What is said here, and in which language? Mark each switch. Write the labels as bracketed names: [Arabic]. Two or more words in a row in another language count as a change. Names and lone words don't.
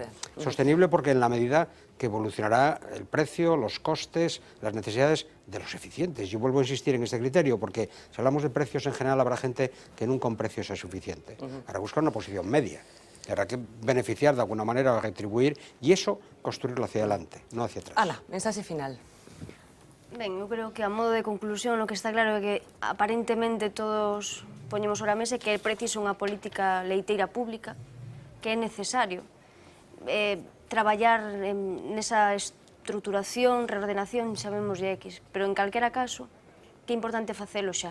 [Spanish] Sostenible porque en la medida que evolucionará el precio, los costes, las necesidades de los eficientes. Yo vuelvo a insistir en este criterio porque si hablamos de precios en general habrá gente que nunca un precio sea suficiente. Para buscar una posición media. Habrá que beneficiar de alguna manera o retribuir y eso construirlo hacia adelante, no hacia atrás. [Galician] Ala, mensaxe final. Ben, eu creo que a modo de conclusión o que está claro é que aparentemente todos poñemos sobre a mesa que é preciso unha política leiteira pública, que é necesario traballar nesa estruturación, reordenación, sabemos de X, pero en calquera caso, que é importante facelo xa.